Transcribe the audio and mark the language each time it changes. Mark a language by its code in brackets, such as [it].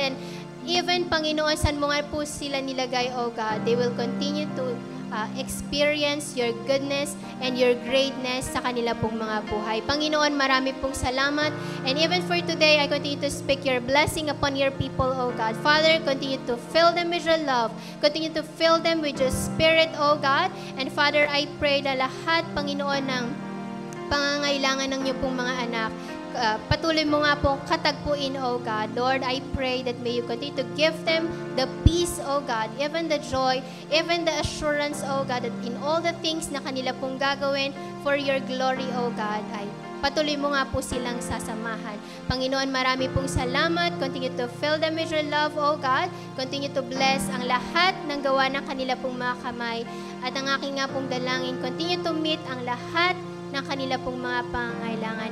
[en] And even, Panginoon, [tl] saan mo nga po sila nilagay, [en] oh God, they will continue to experience your goodness and your greatness [tl] sa kanila pong mga buhay. Panginoon, marami pong salamat. [en] And even for today, I continue to speak your blessing upon your people, oh God. Father, continue to fill them with your love. Continue to fill them with your spirit, oh God. And Father, I pray [tl] na lahat, Panginoon, ng pangangailangan ng niyo pong mga anak, patuloy mo nga pong katagpuin, oh God. [en] Lord, I pray that may you continue to give them the peace, oh God, even the joy, even the assurance, oh God, that in all the things [tl] na kanila pong gagawin [en] for your glory, oh God, [tl] ay patuloy mo nga po silang sasamahan. Panginoon, marami pong salamat. [en] Continue to fill them with your love, oh God. Continue to bless [tl] ang lahat ng gawa ng kanila pong mga kamay. At ang aking nga pong dalangin, [en] continue to meet [tl] ang lahat ng kanila pong mga pangangailangan.